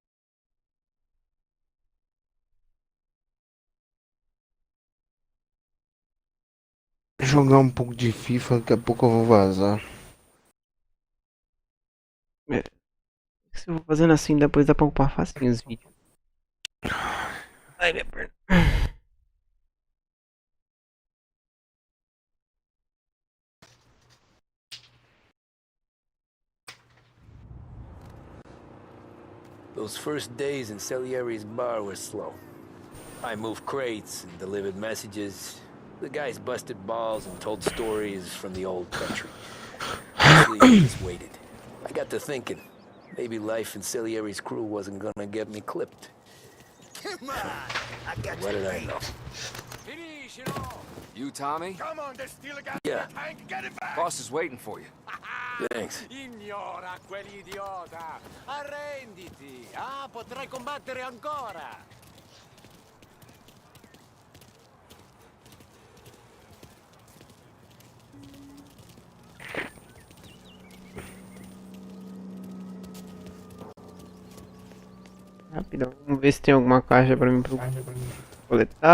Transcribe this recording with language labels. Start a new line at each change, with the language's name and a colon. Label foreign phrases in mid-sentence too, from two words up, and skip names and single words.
Portuguese: Jogar um pouco de FIFA, daqui a pouco eu vou vazar. Se eu vou fazendo assim, depois dá pra ocupar facinho os vídeos. Ai, minha perna.
English: Those first days in Salieri's bar were slow. I moved crates and delivered messages. The guys busted balls and told stories from the old country. Mostly I just waited. I got to thinking, maybe life in Salieri's crew wasn't gonna get me clipped. Come on! I got What did I know? You, Tommy? Come on, there's still a guy Yeah. in the tank. Get it back. Boss is waiting for you. Thanks.
Italian: Ignora quell'idiota! Arrenditi! Ah, potrai combattere ancora!
Portuguese: Rapidão, vamos ver se tem alguma caixa pra mim pro coletável.